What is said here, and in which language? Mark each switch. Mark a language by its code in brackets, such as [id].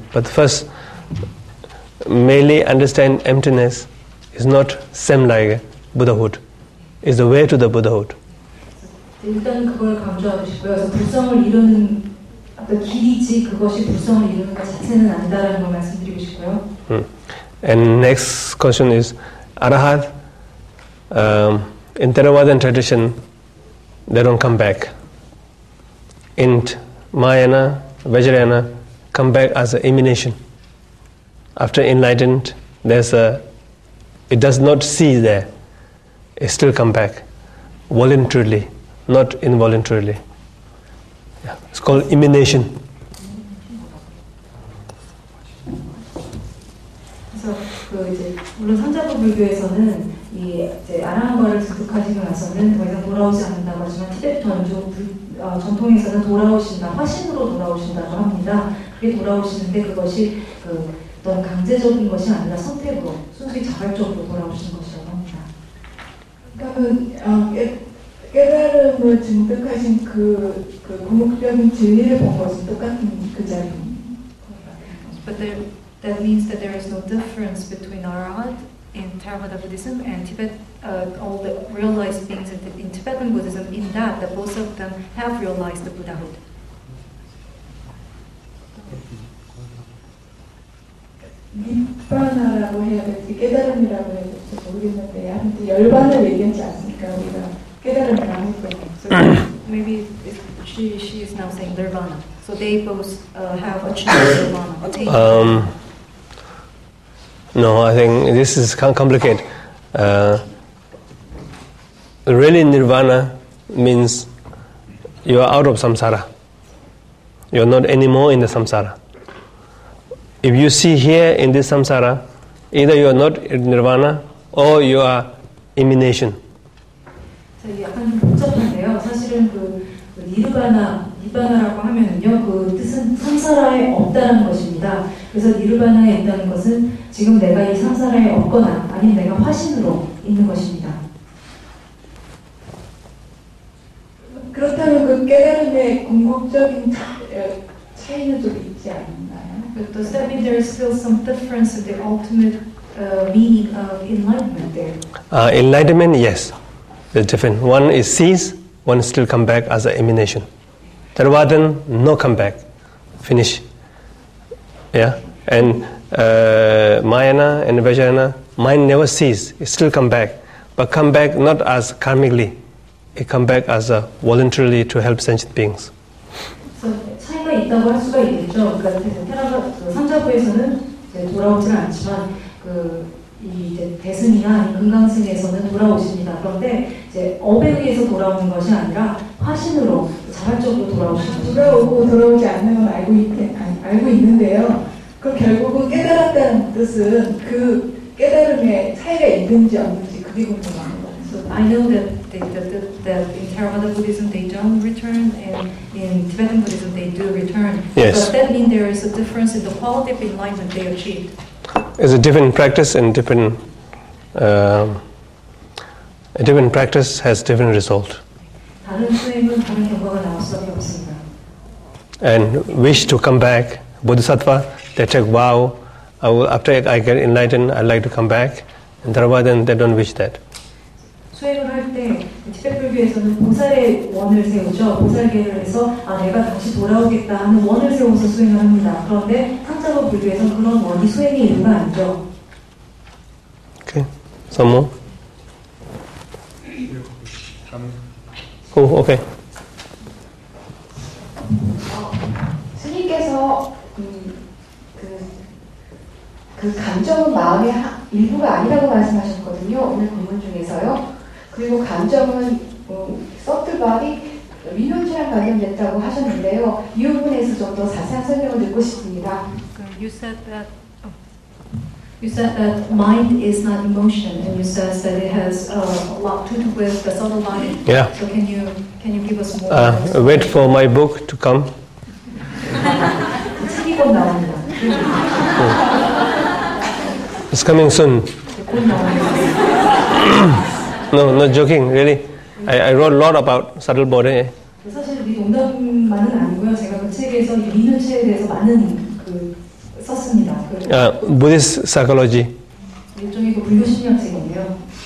[en] But first, merely understand emptiness is not same like Buddhahood. It's the way to the Buddhahood. [ko] 일단 그걸 강조하고 싶고요. 그래서 불성을 이루는 어떤 길이지 그것이 불성을 이루는 것 자체는 아니다라는 걸 말씀드리고 싶고요. [en] And next question is Arahat. In Theravadan tradition, they don't come back. In Mahayana, Vajrayana, come back as an emanation. After enlightened, it does not cease there. It still come back voluntarily, not involuntarily. Yeah. It's called emanation. [ko] 그래서 이제 물론 상자부 불교에서는 이제 아라한과를 습득하시고 나서는 더 이상 돌아오지 않는다고 하지만 티베트 전통에서는 돌아오신다, 화신으로 돌아오신다고 합니다. 그게 돌아오시는데 그것이 어떤 강제적인 것이 아니라 선택으로, 순수히 자발적으로 돌아오시는 것이라고 합니다. 그러니까 깨달음을 증득하신 그 궁극적인 진리를 본 것은 똑같은 그 자리입니다. [en] But that means that there is no difference between Arhat in Theravada Buddhism and Tibet, all the realized beings in Tibetan Buddhism, in that both of them have realized the Buddhahood. [ko] 니바나라고 해야 될지 깨달음이라고 해야 될지 모르겠는데 아무튼 열반을 얘기하지 않습니까? 우리가 깨달음이라고 했거든요. [en] So maybe she is now saying nirvana. So they both have achieved nirvana. No, I think this is complicated. Really, nirvana means you are out of samsara. You are not anymore in the samsara. If you see here in this samsara, either you are not in nirvana or you are emanation. [ko] 약간 좀 복잡한데요. 사실은 니르바나라고 하면은요, 그 뜻은 삼사라에 없다는 것입니다. 그래서 니르바나에 있다는 것은 지금 내가 이 삼사라에 없거나 아니면 내가 화신으로 있는 것입니다. 그렇다면 그 깨달음의 궁극적인 차이는 좀 있지 않나요? [en] But does that mean there is still some difference in the ultimate meaning of enlightenment there? Enlightenment, yes, it's different. One is cease, one still come back as an emanation. Theravada, no come back, finish. Yeah, and Mayana and Vajrayana, mind never cease, it still come back, but come back not as karmically, it come back as a voluntarily to help sentient beings. [ko] 차이가 있다고 할 수가 있겠죠. 그러니까 삼자부에서는 돌아오지는 않지만 이제 대승이나 금강승에서는 돌아오십니다. 그런데 이제 업에 의해서 돌아오는 것이 아니라 화신으로 자발적으로 돌아오십니다. 돌아오고 돌아오지 않는 건 알고 있는데요. 그럼 결국은 깨달았다는 뜻은 그 깨달음에 차이가 있는지 없는지 그게 궁금합니다. [en] So I know that in Theravada Buddhism they don't return, and in Tibetan Buddhism they do return. Yes. Does that mean there is a difference in the quality of enlightenment they achieved? It's a different practice, and different practice has different result. [ko] 다른 수행은 다른 결과가 나올 수밖에 없습니다. [en] And wish to come back, Bodhisattva, they take vow, after I get enlightened, I'd like to come back. And Theravada, they don't wish that. [ko] 수행을 할 때 티베트 불교에서는 보살의 원을 세우죠. 보살계를 해서 내가 다시 돌아오겠다 하는 원을 세워서 수행을 합니다. 그런데 상자부 불교에서는 그런 원이 수행의 이유가 아니죠. [en] Okay, some more. Oh, okay. [ko] 스님께서 그 감정은 마음의 일부가 아니라고 말씀하셨거든요. 오늘 본문 중에서요. 그리고 감정은 서틀바디 민원체랑 관련됐다고 하셨는데요. 이 부분에서 좀 더 자세한 설명을 듣고 싶습니다. [en] You said that mind is not emotion, and you said that it has a lot to do with the subtle body. Yeah. So can you give us more? Wait for my book to come. [ko] 책이 곧 나옵니다. [en] It's coming soon. [ko] 곧 나옵니다. [en] No, not joking, really. I wrote a lot about subtle body. [ko] 사실 이 농담만은 아니고요. 제가 그 책에서 이 민요체에 대해서 많은 썼습니다. [en] Buddhist psychology. [ko] 일종의 불교 심리학 책인데요.